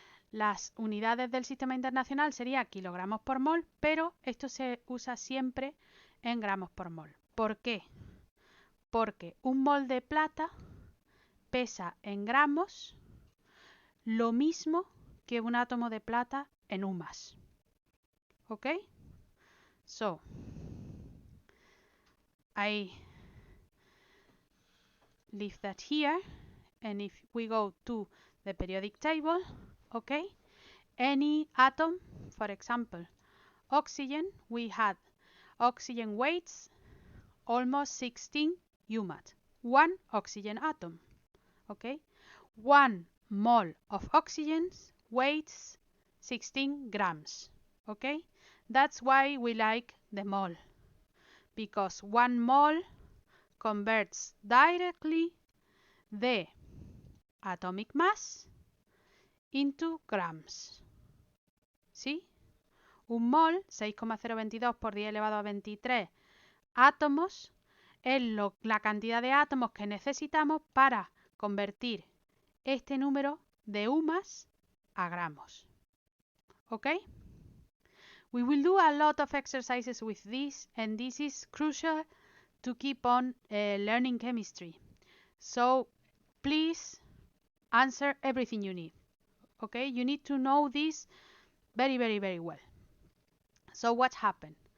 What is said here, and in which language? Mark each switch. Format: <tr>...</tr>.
<es>Las unidades del sistema internacional sería kilogramos por mol, pero esto se usa siempre en gramos por mol. ¿Por qué? Porque un mol de plata pesa en gramos lo mismo que un átomo de plata en UMAS. ¿Ok?</es> <en>So, I leave that here, and if we go to the periodic table, okay, any atom, for example, oxygen, we had oxygen weights almost 16 UMAT, one oxygen atom. Okay, 1 mole of oxygen weighs 16 grams. Okay, that's why we like the mole, because 1 mole converts directly the atomic mass into grams.</en> <es>¿Sí? Un mol, 6,022 por 10 elevado a 23 átomos, es la cantidad de átomos que necesitamos para convertir este número de UMAS a gramos. ¿Ok?</es> <en>We will do a lot of exercises with this, and this is crucial to keep on learning chemistry. So please answer everything you need. Okay? You need to know this very, very, very well. So what happened?</en>